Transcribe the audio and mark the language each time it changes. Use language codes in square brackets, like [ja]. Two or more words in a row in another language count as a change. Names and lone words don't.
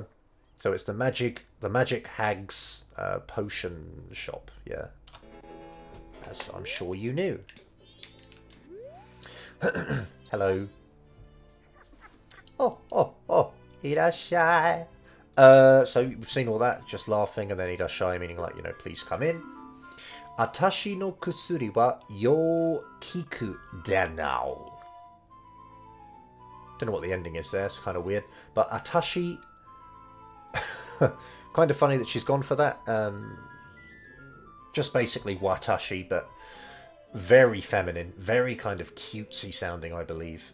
[en] So it's the magic hags potion shop, yeah. As I'm sure you knew. Hello. Oh, irashai. So we've seen all that, just laughing, and then irashai meaning like, you know, please come in. [ja] あたしの薬はよ効くでなお. [en] Don't know what the ending is there, it's kind of weird. But Atashi, kind of funny that she's gone for that. Just basically watashi, but very feminine, very kind of cutesy sounding, I believe.